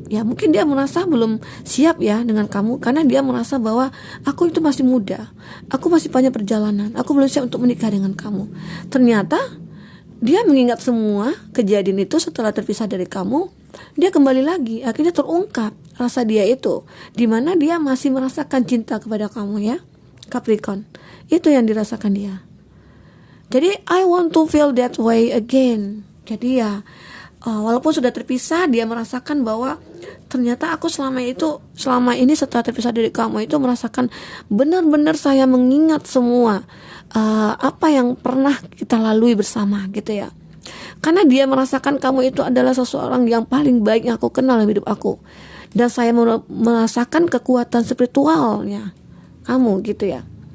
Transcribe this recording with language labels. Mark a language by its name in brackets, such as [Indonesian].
[Indonesian] Ya mungkin dia merasa belum siap ya dengan kamu, karena dia merasa bahwa aku itu masih muda, aku masih banyak perjalanan, aku belum siap untuk menikah dengan kamu. Ternyata dia mengingat semua kejadian itu setelah terpisah dari kamu, dia kembali lagi, akhirnya terungkap rasa dia itu, dimana dia masih merasakan cinta kepada kamu ya Capricorn. Itu yang dirasakan dia. [English] Jadi I want to feel that way again. [Indonesian] Jadi ya walaupun sudah terpisah, dia merasakan bahwa ternyata aku selama ini setelah terpisah dari kamu itu merasakan benar-benar saya mengingat semua apa yang pernah kita lalui bersama gitu ya. Karena dia merasakan kamu itu adalah seseorang yang paling baik yang aku kenal dalam hidup aku, dan saya merasakan kekuatan spiritualnya kamu gitu ya.